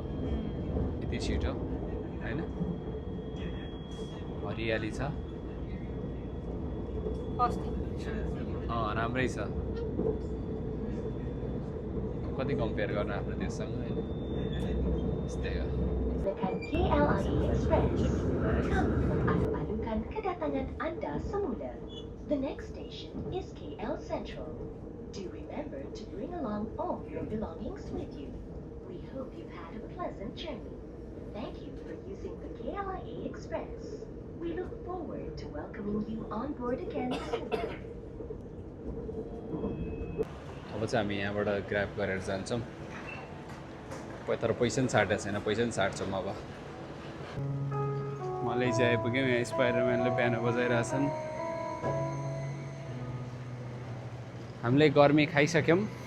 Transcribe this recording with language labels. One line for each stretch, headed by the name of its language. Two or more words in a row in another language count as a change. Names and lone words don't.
Nepali: यति छिटो होइन हरियाली छ राम्रै छ। कति कम्पेयर गर्न आफ्नो देशसँग होइन यस्तै हो।
Malay: KLIA Express. Kami mengalu-alukan kedatangan Anda semula.
English: The next station is KL Central. Do remember to bring along all your belongings with you. We hope you've had a pleasant journey. Thank you for using the KLIA Express. We look forward to welcoming you on board again soon.
Nepali: अब चाहिँ हामी यहाँबाट ग्र्याब गरेर जान्छौँ। तर पैसा पनि साटेको छैन, पैसा पनि साट्छौँ। अब मलेसिया आइपुग्यौँ। यहाँ स्पाइडरम्यानले पियानो बजाइरहेछन्। हामीले गर्मी खाइसक्यौँ।